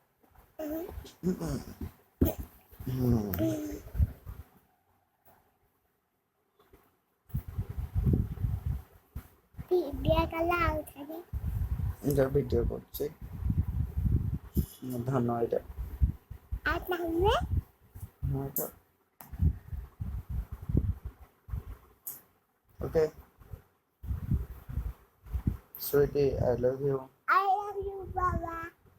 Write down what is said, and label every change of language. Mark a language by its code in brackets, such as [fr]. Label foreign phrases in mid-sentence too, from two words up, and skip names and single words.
[or] ଭିଡ଼ିଓ କଲା ଆଉଥରେ ଏଇଟା ଭିଡ଼ିଓ କରୁଛି ଧାନ ଏଇଟା ଆଉ ତାହେଲେ ହଁ ତ [en] ଓକେ Sweetie, I love you. I love you, Baba.